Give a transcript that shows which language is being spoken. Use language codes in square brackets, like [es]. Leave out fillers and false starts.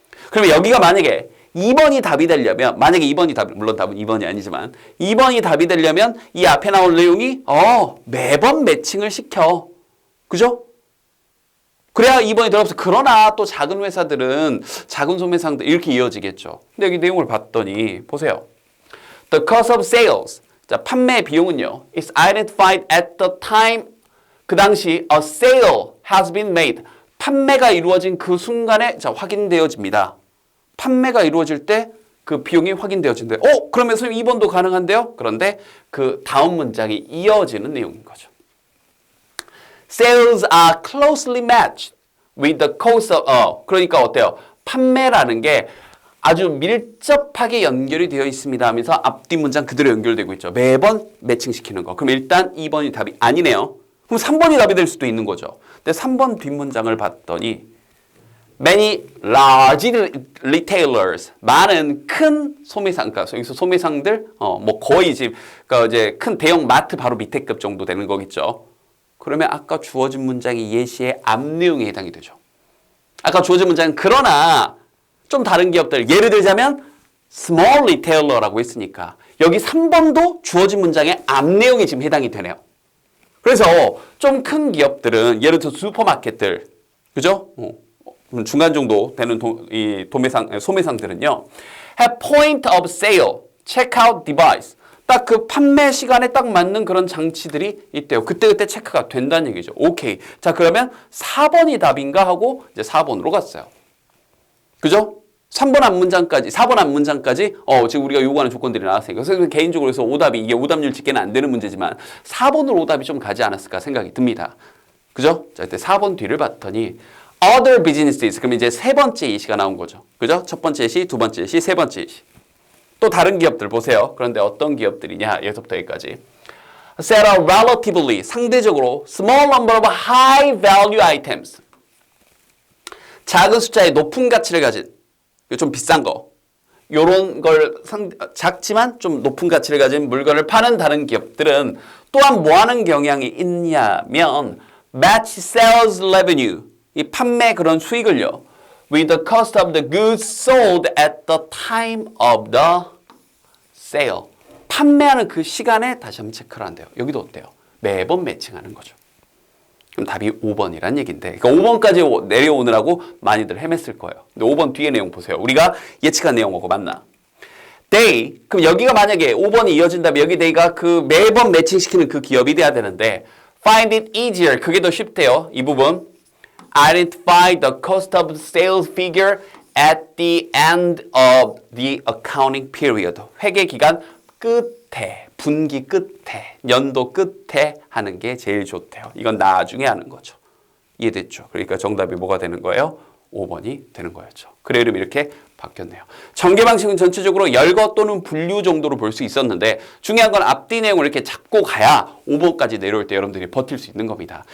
[ko] 그러면 여기가 만약에 2번이 답이 되려면 만약에 2번이 답이 물론 답은 2번이 아니지만 2번이 답이 되려면 이 앞에 나올 내용이 매번 매칭을 시켜. 그죠? 그래야 2번이 들어가서 그러나 또 작은 회사들은 작은 소매상들 이렇게 이어지겠죠. 근데 여기 내용을 봤더니 보세요. [en] The cost of sales. [ko] 자, 판매 비용은요. [en] is identified at the time [ko] 그 당시 [en] a sale has been made. [ko] 판매가 이루어진 그 순간에 자, 확인되어집니다. 판매가 이루어질 때 그 비용이 확인되어진대요. 그러면 선생님 2번도 가능한데요? 그런데 그 다음 문장이 이어지는 내용인 거죠. [en] Sales are closely matched with the cost of [ko] 그러니까 어때요? 판매라는 게 아주 밀접하게 연결이 되어 있습니다 하면서 앞뒤 문장 그대로 연결되고 있죠. 매번 매칭시키는 거. 그럼 일단 2번이 답이 아니네요. 그럼 3번이 답이 될 수도 있는 거죠. 근데 3번 뒷문장을 봤더니 [en] Many large retailers [ko] 많은 큰 소매상, 그러니까 여기서 소매상들 뭐 거의 지금 그러니까 이제 큰 대형 마트 바로 밑에 급 정도 되는 거겠죠. 그러면 아까 주어진 문장이 예시의 앞 내용에 해당이 되죠. 아까 주어진 문장은 그러나 좀 다른 기업들 예를 들자면 small retailer라고 했으니까 여기 3번도 주어진 문장의 앞 내용이 지금 해당이 되네요. 그래서 좀 큰 기업들은 예를 들어 슈퍼마켓들 그죠? 중간 정도 되는 소매상들은요. [en] have point of sale, checkout device. [ko] 딱 그 판매 시간에 딱 맞는 그런 장치들이 있대요. 그때그때 체크가 된다는 얘기죠. 오케이. 자, 그러면 4번이 답인가 하고 이제 4번으로 갔어요. 그죠? 3번 앞문장까지, 4번 앞문장까지 지금 우리가 요구하는 조건들이 나왔으니까. 그래서 개인적으로 해서 오답이 이게 오답률 집계는 안 되는 문제지만 4번으로 오답이 좀 가지 않았을까 생각이 듭니다. 그죠? 자, 이때 4번 뒤를 봤더니 [en] other businesses. [ko] 그럼 이제 세 번째 예시가 나온 거죠. 그죠? 첫 번째 예시, 두 번째 예시, 세 번째 예시. 또 다른 기업들 보세요. 그런데 어떤 기업들이냐? 여기서부터 여기까지. [en] Sell a relatively, [ko] 상대적으로 [en] small number of high value items. [ko] 작은 숫자의 높은 가치를 가진, 좀 비싼 거. 요런 걸 작지만 좀 높은 가치를 가진 물건을 파는 다른 기업들은 또한 뭐 하는 경향이 있냐면 [en] match sales revenue. [ko] 이 판매 그런 수익을요. [en] with the cost of the goods sold at the time of the sale. [ko] 판매하는 그 시간에 다시 한번 체크를 한대요. 여기도 어때요? 매번 매칭하는 거죠. 그럼 답이 5번이란 얘기인데 그러니까 5번까지 내려오느라고 많이들 헤맸을 거예요. 근데 5번 뒤에 내용 보세요. 우리가 예측한 내용하고 맞나? [en] they. [ko] 그럼 여기가 만약에 5번이 이어진다면 여기 they가 그 매번 매칭시키는 그 기업이 돼야 되는데 [en] find it easier. [ko] 그게 더 쉽대요. 이 부분. [en] Identify the cost of sales figure at the end of the accounting period. [ko] 회계 기간 끝에, 분기 끝에, 연도 끝에 하는 게 제일 좋대요. 이건 나중에 하는 거죠. 이해됐죠? 그러니까 정답이 뭐가 되는 거예요? 5번이 되는 거였죠. 그래 이름이 이렇게 바뀌었네요. 전개 방식은 전체적으로 열거 또는 분류 정도로 볼 수 있었는데 중요한 건 앞뒤 내용을 이렇게 잡고 가야 5번까지 내려올 때 여러분들이 버틸 수 있는 겁니다.